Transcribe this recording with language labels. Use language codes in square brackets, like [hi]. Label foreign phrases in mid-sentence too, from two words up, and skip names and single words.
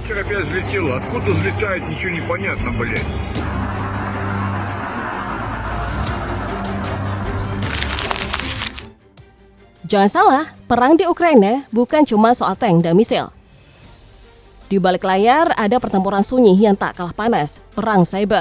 [ru] Ящик опять взлетела. Откуда взлетает, ничего не понятно, блядь. [id] Jangan salah, perang di Ukraina bukan cuma soal tank dan misil. Di balik layar ada pertempuran sunyi yang tak kalah panas, perang cyber.